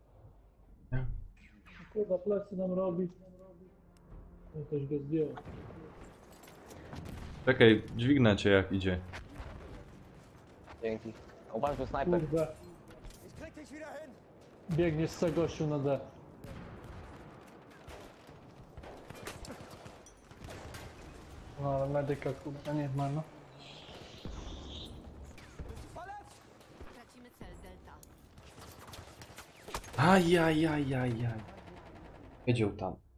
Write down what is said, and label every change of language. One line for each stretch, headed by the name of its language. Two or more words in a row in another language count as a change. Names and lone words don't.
Polish: Kurwa, plecy nam robi. No ktoś go zdjął. Czekaj, dźwignę cię jak idzie. Dzięki. Uważaj, tu snajper. Kurde.
German: Ich krieg dich wieder hin!
Polish: Biegnie z C gościu na D. No ale medyka kurwa nie ma, no.
German: Verletzt!
Polish: Tracimy cel Delta. Ajajajajaj. Wiedział tam.